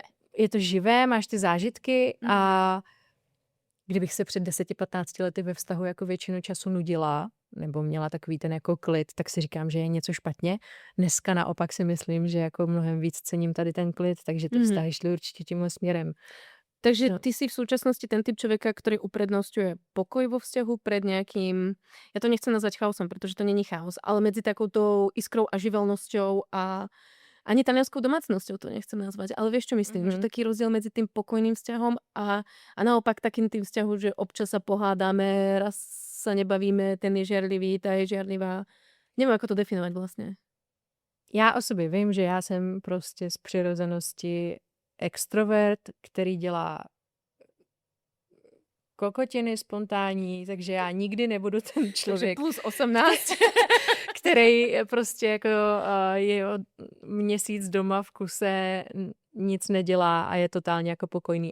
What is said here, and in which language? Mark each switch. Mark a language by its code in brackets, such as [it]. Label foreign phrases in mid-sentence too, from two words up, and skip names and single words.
[cs] Je to živé, máš ty zážitky a kdybych se před 10-15 lety ve vztahu jako většinu času nudila, nebo měla takový ten jako klid, tak si říkám, že je něco špatně. Dneska naopak si myslím, že jako mnohem víc cením tady ten klid, takže ty vztahy šly určitě tímhle směrem. [sk] Takže ty si v súčasnosti ten typ človeka, ktorý uprednostňuje pokoj vo vzťahu pred nejakým, ja to nechcem nazvať chaosom, pretože to není chaos, ale medzi takoutou iskrou a živelnosťou a ani talianskou domácnosťou to nechcem nazvať, ale vieš, čo myslím? Že taký rozdiel medzi tým pokojným vzťahom a naopak takým tým vzťahom, že občas sa pohádame, raz sa nebavíme, ten je žiarlivý, tá je žiarlivá. Neviem, ako to definovať vlastne. [cs] Já o sobě vím, že já jsem prostě z přirozenosti extrovert, který dělá kokotiny spontánní, takže já nikdy nebudu ten člověk plus 18, který prostě jako je měsíc doma v kuse, nic nedělá a je totálně jako pokojný.